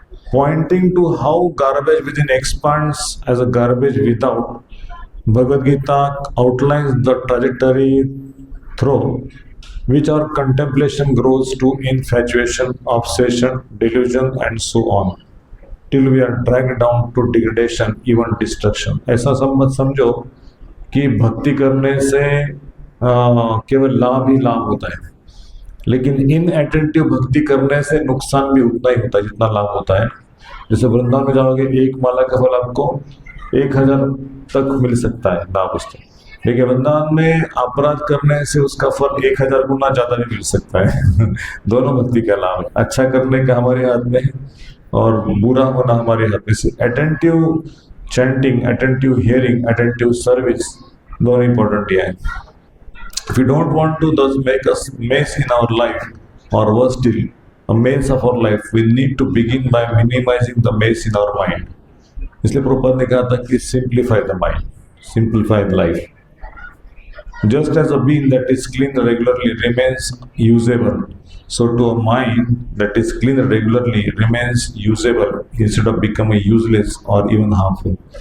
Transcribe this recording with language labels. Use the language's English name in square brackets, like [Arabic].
[English] Pointing to how garbage within expands as a garbage without, Bhagavad Gita outlines the trajectory through which our contemplation grows to infatuation, obsession, delusion, and so on, till we are dragged down to degradation, even destruction. [Hindi] ऐसा सब मत समझो कि भक्ति करने से केवल लाभ ही लाभ होता है, लेकिन इनअटेंटिव भक्ति करने से नुकसान भी उतना ही होता है जितना लाभ होता है। जैसे वृंदावन में जाओगे, एक माला का फल आपको 1000 तक मिल सकता है लाभ उसका, लेकिन वृंदावन में अपराध करने से उसका फल 1000 गुना ज्यादा भी मिल सकता है। दोनों भक्ति का लाभ है, अच्छा करने का हमारे हाथ में और बुरा होना हमारे हाथ में। से attentive chanting, attentive hearing, attentive service दोनों इंपॉर्टेंट है। [English] If we don't want to thus make us mess in our life, or worse still, a mess of our life, we need to begin by minimizing the mess in our mind. [Hindi] इसलिए प्रभुपाद ने कहा था कि [English] simplify the mind, simplify the life. Just as a bean that is cleaned regularly remains usable, so to a mind that is cleaned regularly remains usable instead of becoming useless or even harmful.